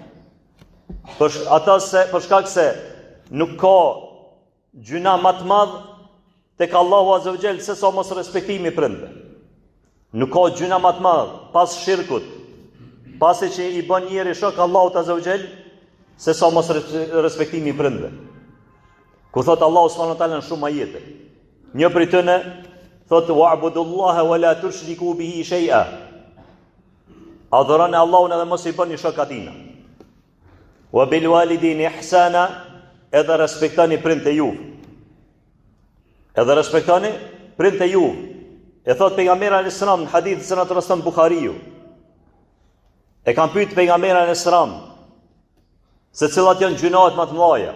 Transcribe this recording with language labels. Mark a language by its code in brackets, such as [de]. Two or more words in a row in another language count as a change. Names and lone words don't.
[sq] Për shkak se nuk ka gjuna më të madh tek Allahu [ar] عز وجل [sq] se sa mos respektimi i prindve. Nuk ka gjuna më të madh pas shirkut, pasi që i bën njëri shok Allahut [ar] عز وجل, [sq] se sa mos respektimi i prindve. Ku thot Allahu [ar] سبحانه وتعالى [sq] në shumë ajete, një prej tyre thot: [ar] "واعبدوا الله ولا تشركوا به شيئا." [sq] Adhuroni Allahun edhe mos i bëni shok atij. [ar] "وبالوالدين إحسانا", [sq] edhe respektoni prindët e ju. Edhe respektoni prindët e juve. E thot pejgamberi [ar] عليه السلام [sq] në hadith që transmeton Buhariu. E kanë pyet pejgamberin [ar] عليه السلام [sq] se cilat janë gjunahet më të mëdha.